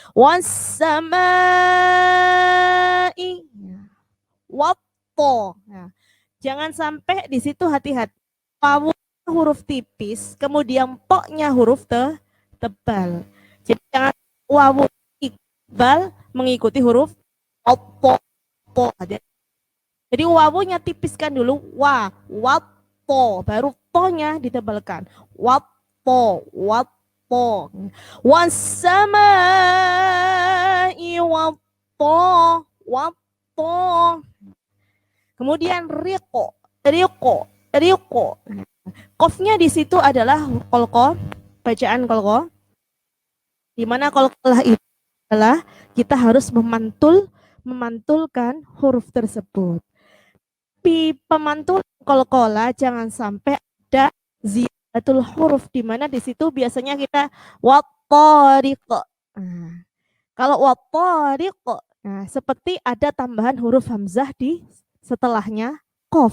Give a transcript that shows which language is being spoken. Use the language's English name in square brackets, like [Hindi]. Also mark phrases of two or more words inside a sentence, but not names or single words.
[Arabic] والسماء والطا. [Indonesian] Nah, jangan sampai di situ, hati-hati. Wawu huruf tipis, kemudian toknya huruf tebal. Jadi jangan wawu tebal mengikuti huruf opo. Jadi wawunya tipiskan dulu, wa, watto, baru tonya ditebalkan. [Arabic] والطا، والطا. والسماء والطا، والطا. [Indonesian] Kemudian riqo, riqo, riqo. Qafnya di situ adalah qalqah, bacaan qalqah. Di mana qalqah itu adalah kita harus memantulkan huruf tersebut. Tapi pemantulan qalqalah jangan sampai ada [Arabic] زيادة الحروف, [Indonesian] di mana di situ biasanya kita wattariq. Nah, kalau wattariq, nah, seperti ada tambahan huruf hamzah di setelahnya qaf.